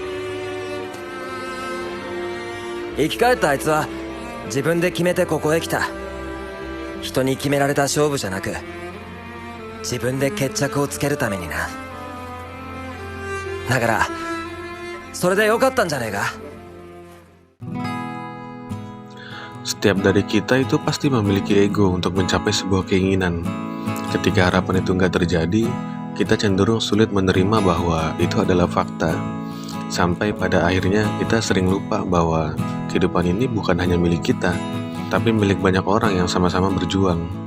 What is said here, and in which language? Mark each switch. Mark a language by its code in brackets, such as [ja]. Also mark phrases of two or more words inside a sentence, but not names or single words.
[ja] 生き返ったあいつは自分で決めてここへ来た。人に決められた勝負じゃなく自分で決着をつけるためにな。だからそれでよかったんじゃねえか。 [id] Setiap dari kita itu pasti memiliki ego untuk mencapai sebuah keinginan. Ketika harapan itu nggak terjadi, kita cenderung sulit menerima bahwa itu adalah fakta. Sampai pada akhirnya kita sering lupa bahwa kehidupan ini bukan hanya milik kita, tapi milik banyak orang yang sama-sama berjuang.